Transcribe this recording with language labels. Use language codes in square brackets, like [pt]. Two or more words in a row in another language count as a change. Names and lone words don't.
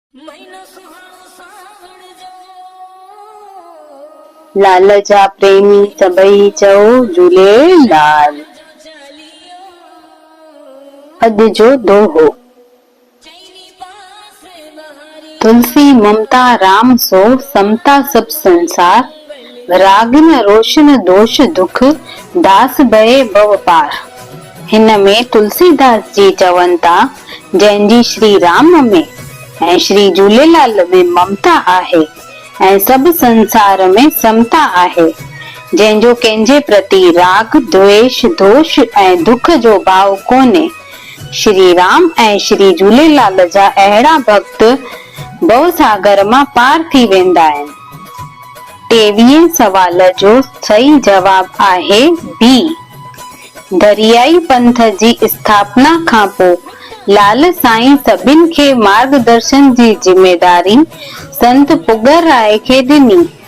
[sd] लाल जा प्रेमी सभई चओ झूलेलाल। अॼु जो दोहो। [awa] तुलसी ममता राम सो समता सब संसार। राग न रोशन दोष दुख दास भये भव पार। [sd] हिन में तुलसीदास जी चवनि था जंहिंजी श्री राम में ऐं श्री झूलेलाल में ममता आहे ऐं सभु संसार में समता आहे। जंहिंजो कंहिंजे प्रति राग द्वेष दोष ऐं दुख जो भाव कोन्हे। श्री राम ऐं श्री झूलेलाल जा अहिड़ा भक्त भव सागर मां पार थी वेंदा आहिनि। 23 सवाल जो सही जवाब आहे बी। दरियाई पंथ जी स्थापना खां पोइ लाल साईं सभिनि खे मार्गदर्शन जी जिम्मेदारी संत पुगर राय खे ॾिनी।